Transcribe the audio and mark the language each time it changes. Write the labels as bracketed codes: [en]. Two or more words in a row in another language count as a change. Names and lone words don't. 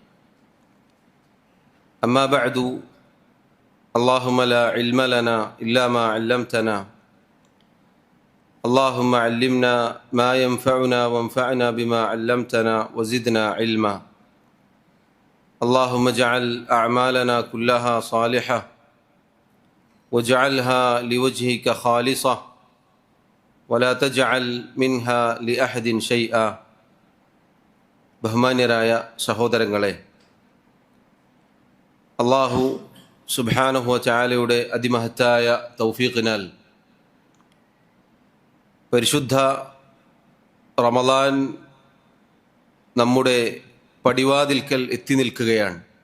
[ar] أما بعد، اللهم لا علم لنا إلا ما علمتنا، اللهم علمنا ما ينفعنا وانفعنا بما علمتنا وزدنا علما. اللهم اجعل أعمالنا كلها صالحة واجعلها لوجهك خالصة ولا تجعل منها لأحد شيئا. [ml] ബഹുമാന്യരായ സഹോദരങ്ങളെ, [ar] الله سبحانه وتعالى [ml] അതിമഹത്തായ തൗഫീഖിനാൽ പരിശുദ്ധ റമളാൻ നമ്മുടെ പടിവാതിൽക്കൽ എത്തി നിൽക്കുകയാണ്.